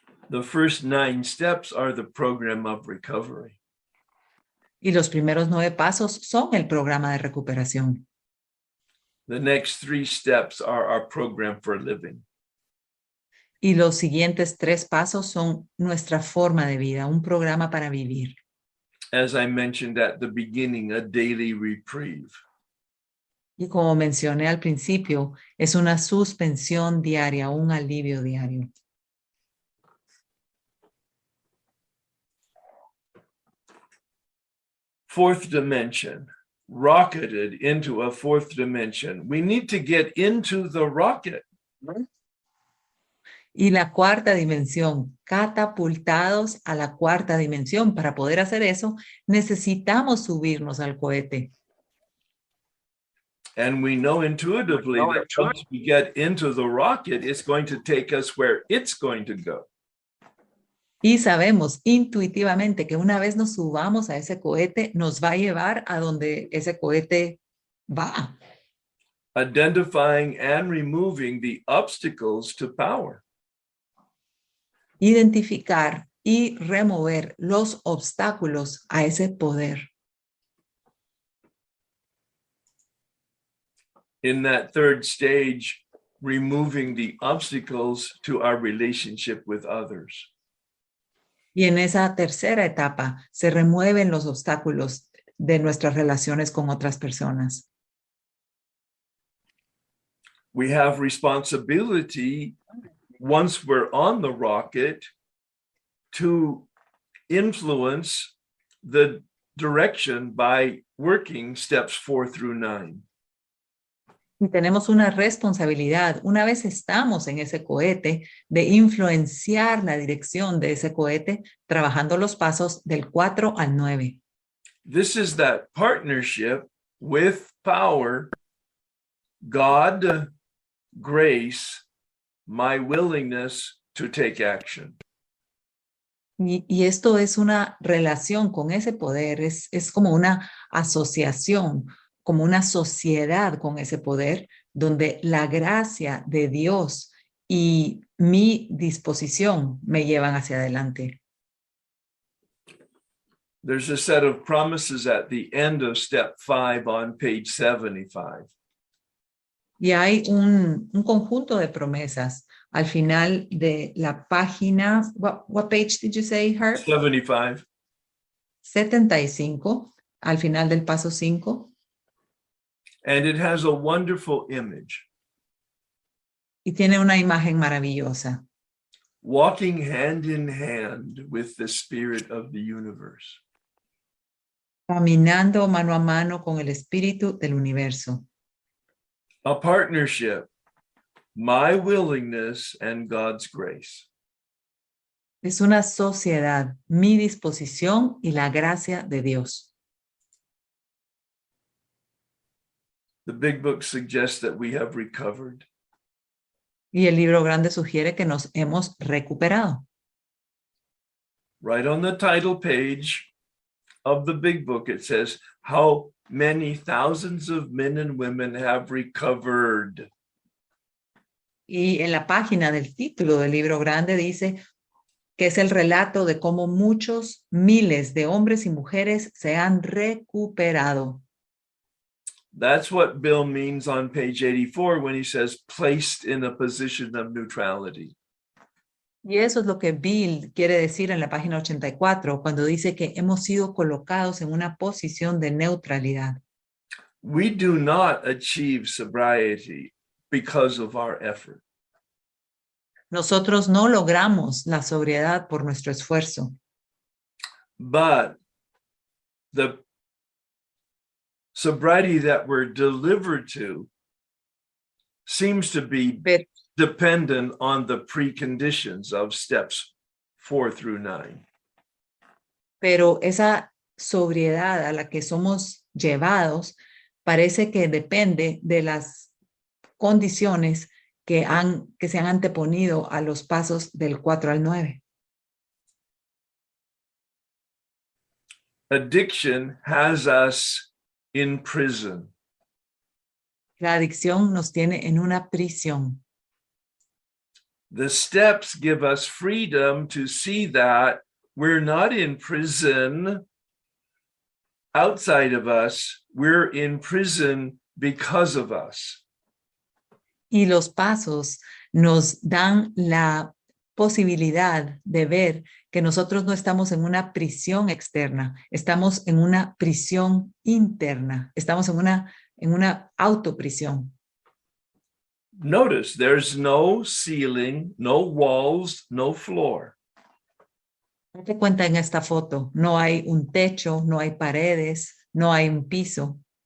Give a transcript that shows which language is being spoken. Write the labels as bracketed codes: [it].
[en] The first 9 steps are the program of recovery. [es] Y los primeros 9 pasos son el programa de recuperación. [en] The next 3 steps are our program for living. [es] Y los siguientes 3 pasos son nuestra forma de vida, un programa para vivir. [en] As I mentioned at the beginning, a daily reprieve. [es] Y como mencioné al principio, es una suspensión diaria, un alivio diario. [en] Fourth dimension, rocketed into a fourth dimension. We need to get into the rocket. [es] Y la cuarta dimensión, catapultados a la cuarta dimensión. Para poder hacer eso, necesitamos subirnos al cohete. [en] And we know intuitively that once we get into the rocket, it's going to take us where it's going to go. [es] Y sabemos intuitivamente que una vez nos subamos a ese cohete, nos va a llevar a donde ese cohete va. [en] Identifying and removing the obstacles to power. [es] Identificar y remover los obstáculos a ese poder. [en] In that third stage, removing the obstacles to our relationship with others. [es] Y en esa tercera etapa se remueven los obstáculos de nuestras relaciones con otras personas. [en] We have responsibility once we're on the rocket to influence the direction by working steps 4 through 9. [es] Y tenemos una responsabilidad, una vez estamos en ese cohete, de influenciar la dirección de ese cohete, trabajando los pasos del 4 al 9. [en] This is that partnership with power, God, grace, my willingness to take action. [es] Y esto es una relación con ese poder, es como una asociación, como una sociedad con ese poder, donde la gracia de Dios y mi disposición me llevan hacia adelante. [en] There's a set of promises at the end of step 5 on page 75. [es] Y hay un conjunto de promesas al final de la página. [en] What page did you say, Herb? 75. [es] 75, al final del paso 5. [en] And it has a wonderful image. [es] Y tiene una imagen maravillosa. [en] Walking hand in hand with the spirit of the universe. [es] Caminando mano a mano con el espíritu del universo. [en] A partnership, my willingness and God's grace. [es] Es una sociedad, mi disposición y la gracia de Dios. [en] The big book suggests that we have recovered. [es] Y el libro grande sugiere que nos hemos recuperado. [en] Right on the title page of the big book, it says, how many thousands of men and women have recovered. [es] Y en la página del título del libro grande dice que es el relato de cómo muchos miles de hombres y mujeres se han recuperado. [en] That's what Bill means on page 84 when he says placed in a position of neutrality. [es] Y eso es lo que Bill quiere decir en la página 84 cuando dice que hemos sido colocados en una posición de neutralidad. [en] We do not achieve sobriety because of our effort. [es] Nosotros no logramos la sobriedad por nuestro esfuerzo, [en] But the sobriety that we're delivered to seems to be [es] pero, [en] dependent on the preconditions of steps 4 through 9. [es] pero esa sobriedad a la que somos llevados parece que depende de las condiciones que se han anteponido a los pasos del 4 al 9. [en] Addiction has us in prison. [es] La adicción nos tiene en una prisión. [en] The steps give us freedom to see that we're not in prison outside of us, we're in prison because of us. [es] Y los pasos nos dan la posibilidad de ver que nosotros no estamos en una prisión externa, estamos en una prisión interna, estamos en una autoprisión. [en] Notice there's no ceiling, no walls, no floor. [es] Date cuenta en esta foto, no hay un techo, no hay paredes, no hay un piso.